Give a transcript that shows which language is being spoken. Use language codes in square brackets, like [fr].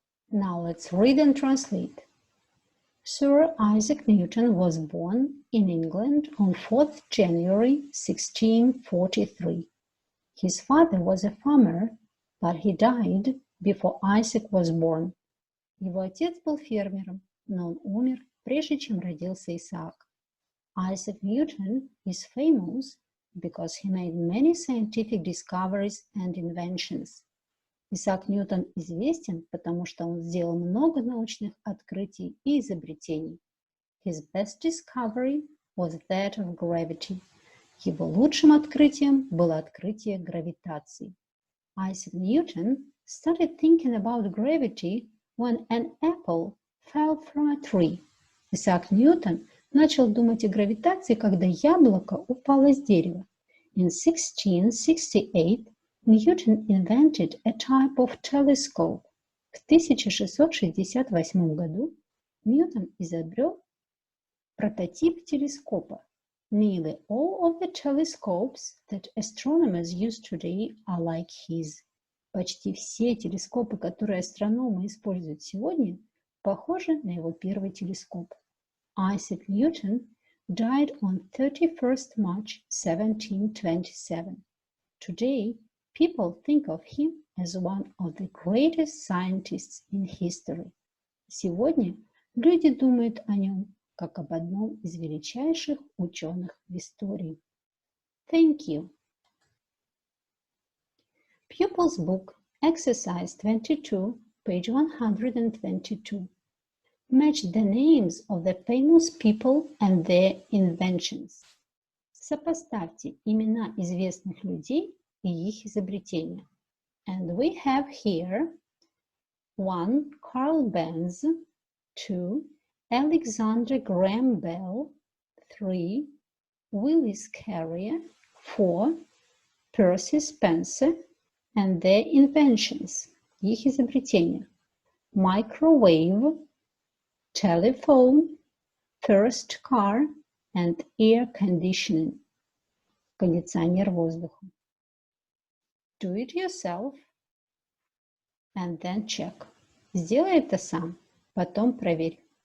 [en] Now let's read and translate. Sir Isaac Newton was born in England on 4th January 1643. His father was a farmer, but he died before Isaac was born. [ru] Его отец был фермером, но он умер, прежде чем родился Исаак. [en] Isaac Newton is famous because he made many scientific discoveries and inventions. [ru] Исаак Ньютон известен, потому что он сделал много научных открытий и изобретений. [en] His best discovery was that of gravity. [ru] Его лучшим открытием было открытие гравитации. [en] Isaac Newton started thinking about gravity when an apple fell from a tree. [ru] Исаак Ньютон начал думать о гравитации, когда яблоко упало с дерева. [en] In 1668, Newton invented a type of telescope. [ru] В 1668 году Ньютон изобрел прототип телескопа. [en] Nearly all of the telescopes that astronomers use today are like his. [ru] Почти все телескопы, которые астрономы используют сегодня, похожи на его первый телескоп. [en] Isaac Newton died on 31st March 1727. Today, people think of him as one of the greatest scientists in history. [ru] Сегодня люди думают о нем как об одном из величайших ученых в истории. [en] Thank you. Pupils Book, Exercise 22, page 122. Match the names of the famous people and their inventions. [ru] Сопоставьте имена известных людей и их изобретения. [en] And we have here 1. Carl Benz, 2. Alexander Graham Bell, 3. Willis Carrier, 4. Percy Spencer and their inventions, [ru] их изобретения. [en] Microwave, telephone, first car and air conditioning, [ru] кондиционер воздуха. [en] Do it yourself and then check. [ru] Сделай это сам, потом проверь.